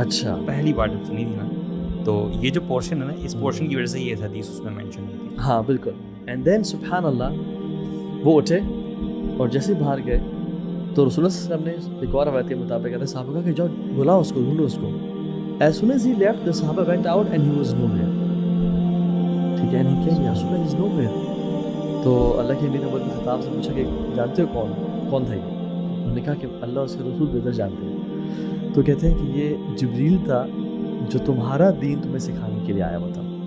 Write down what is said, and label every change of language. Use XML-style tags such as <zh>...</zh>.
<ur>اچھا، پہلی بار جب سنی تھی نا، تو یہ جو پورشن ہے نا، اس پورشن کی وجہ سے یہ حدیث اس میں مینشن ہوئی تھی. ہاں بالکل. اینڈ دین سبحان اللہ وہ اٹھے اور جیسے باہر گئے تو رسول اللہ صلی اللہ علیہ وسلم نے ایک اور روایت کے مطابق کہتے ہیں صحابہ کہ جاؤ بلاؤ اس کو، ڈھونڈو اس کو.</ur> <en>As soon as he left, the Sahaba went out and he was nowhere.</en> <ur>ٹھیک ہے، نہیں کیا رسول اللہ is nowhere. تو اللہ کے نبی نے بلکہ خطاب سے پوچھا کہ جانتے ہو کون تھا یہ؟ انہوں نے کہا کہ اللہ اس کے رسول بہتر جانتے ہیں. تو کہتے ہیں کہ یہ جبریل تھا جو تمہارا دین تمہیں سکھانے کے لیے آیا ہوا تھا.</ur>